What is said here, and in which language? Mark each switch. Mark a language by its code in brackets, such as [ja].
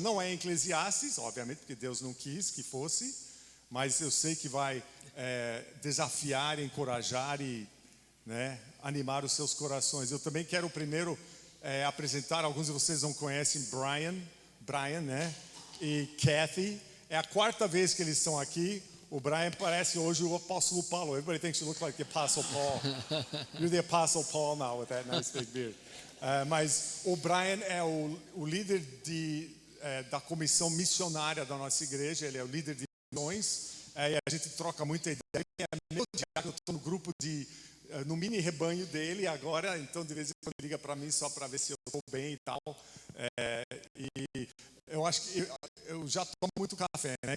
[pt] Não é em Eclesiastes, obviamente, porque Deus não quis que fosse, mas eu sei que vai desafiar, encorajar e, né, animar os seus corações. Eu também quero primeiro apresentar, alguns de vocês não conhecem Brian, né? E Kathy. É a quarta vez que eles estão aqui. O Brian parece hoje o apóstolo Paulo. [en] Everybody thinks you look like the Apostle Paul. You're the Apostle Paul now with that nice big beard. [pt] Mas o Brian é o líder da comissão missionária da nossa igreja. Ele é o líder de missões. E a gente troca muita ideia. Ele é meu diácono, eu estou no grupo no mini rebanho dele agora. Então de vez em quando ele liga para mim só para ver se eu estou bem e tal. E eu acho que eu já tomo muito café, né?